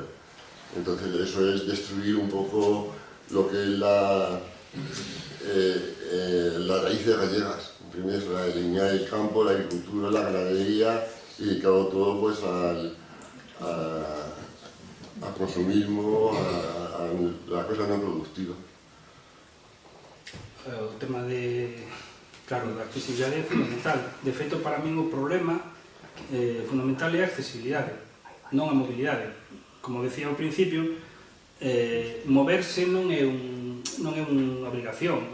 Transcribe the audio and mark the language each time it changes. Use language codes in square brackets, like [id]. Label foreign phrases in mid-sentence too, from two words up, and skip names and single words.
[es] Entonces eso es destruir un poco lo que es las raíces gallegas. Primero es la eliminar el campo, la agricultura, la ganadería y dedicado todo pues al consumismo, a la cosa no productiva. [gl] O tema claro, da accesibilidade é fundamental. De feito, para min o problema fundamental é a accesibilidade, non a mobilidade. Como decía ao principio, moverse non é unha obrigación.